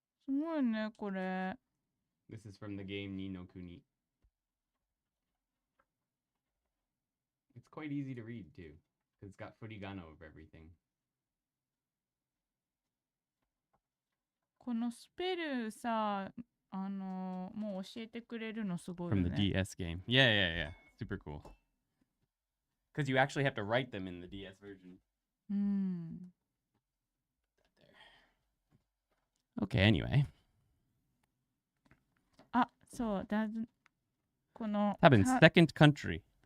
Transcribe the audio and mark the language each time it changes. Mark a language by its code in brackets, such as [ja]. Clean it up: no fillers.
[ja] すごいね、これ。 [en] This is from the game Ni no Kuni. It's quite easy to read too, because it's got furigano of everything. [ja] このスペルさ、もう教えてくれるのすごいよ [en] From [ja] ね。 [en] the DS game. Yeah. Super cool. Because you actually have to write them in the DS version. [ja] うん。 [en] Okay, anyway. [ja] あ、そうだ。この。 [en] 多分 second country.